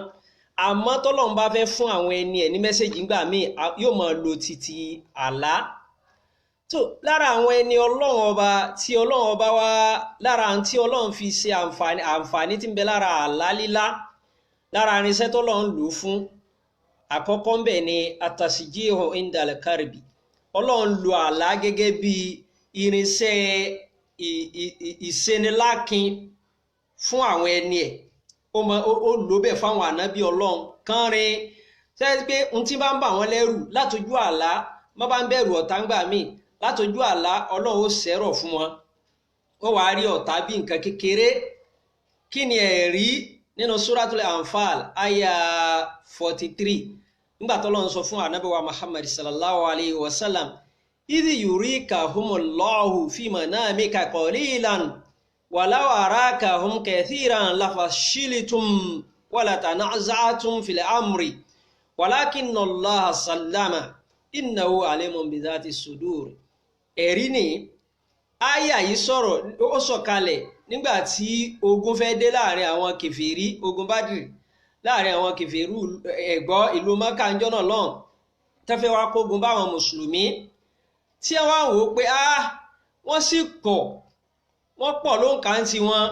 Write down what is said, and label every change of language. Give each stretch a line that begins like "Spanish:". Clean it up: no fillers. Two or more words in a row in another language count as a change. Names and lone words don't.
Yoruba: Àmọ́ tọ́lọ́run bá fẹ́ fún àwọn ẹni ẹ̀ ní mẹ́sẹ̀jì ńgbà míì, yóò máa lo títí àlá. Tó lára àwọn ẹni ọlọ́run ọba tí ọlọ́run ọba wá, lára tí ọlọ́run fi ṣe àǹfààní tí ń bẹ lára àlá lílá, lára irinṣẹ́ tọ́lọ́run lò fún, àkọ́kọ́ ń bẹ ní
Arabic: التشجيع عند الكرب.
Yoruba: Ọlọ́run lo àlá gẹ́gẹ́ bí irinṣẹ́ ìṣenilákin fún àwọn ẹni ẹ̀. Ó lò bẹ́ẹ̀ fáwọn ànábì ọlọ́run kan rin sẹ́yìn pé ohun tí bá ń bà wọ́n lẹ́rù látọjú àlá, má bá ń bẹ̀rù ọ̀tá ńgbà míì, látọjú àlá ọlọ́run ó ṣẹ́rọ̀ fún wọn. Wọ́n wá rí ọ̀tá bí nǹkan kékeré. Kí ni ẹ̀rí nínú Suratul Anfal aya 43, nígbà tọ́lọ́run sọ fún ànábì wa Muhammad
Arabic: صلى الله عليه و سلم، إذ يريكهم الله في منامك قليلا ولو أراكهم كثيرا لفشلتم ولتنازعتم في الأمر ولكن الله سلم إنه عليم بذات الصدور.
Yoruba: Ẹ̀rí ni àyà yìí sọ̀rọ̀, ó sọ̀kalẹ̀ nígbà tí ogun fẹ́ dé láàrin àwọn kèfèrí, ogun Badri láàrin àwọn kèfèrí ẹ̀gbọ́ ìlú Mákà ńjọ́ náà lọ́hùn, tẹ́fẹ́ wá kógun báwọn mùsùlùmí, tí wọ́n wò ó pé wọ́n sì wọ́n pọ̀ ló ń kà ń ti wọn.